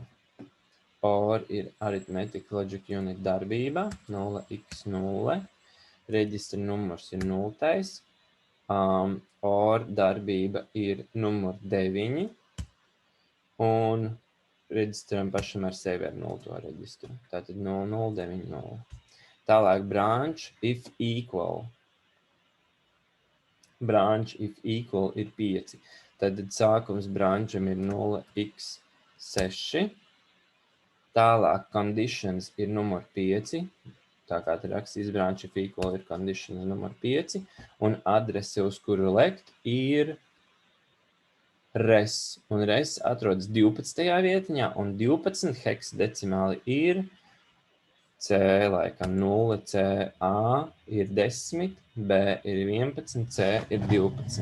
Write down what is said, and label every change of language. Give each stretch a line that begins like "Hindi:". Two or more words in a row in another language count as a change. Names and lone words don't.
Latvian: OR ir
English: Arithmetic Logic Unit
Latvian: darbība, 0x0. Reģistra numurs ir 0. OR darbība ir numur 9. Un reģistram pašam ar sevi ar 0 reģistru. Tātad 0090. Tālāk
English: branch if equal. Branch if equal
Latvian: ir 5. Tātad sākums brancham ir 0x6. Tālāk conditions ir numur 5. Tā kā te rakstīs
English: branch if equal
Latvian: ir conditions numur 5. Un adrese, uz kuru lekt, ir res. Un res atrodas 12. vietiņā, un 12 heksadecimāli ir C, laikam 0, C, A ir 10, B ir 11, C ir 12.